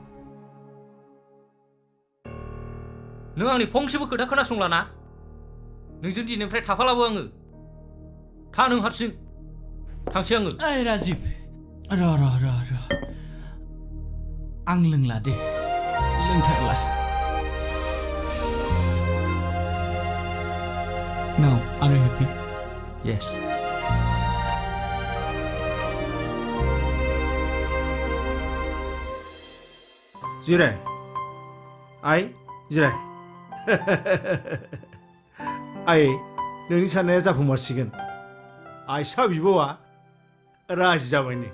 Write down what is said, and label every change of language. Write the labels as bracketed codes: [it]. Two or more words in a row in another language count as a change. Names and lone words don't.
[brx] नों आंनि फंसेबो खोथा खोनासंला ना नोंजों दिनैनिफ्राय थाफालाबो आङो था नों हारसिं थांसै आङो ओइ राजिब र' आं लोंला दे लोंथारला [en] Now, are you happy? Yes. [brx] जिराय आइ जिराय आइ नोंनि साननाया जाफुंमारसिगोन आइसा बिब'आ राजि जाबाय नै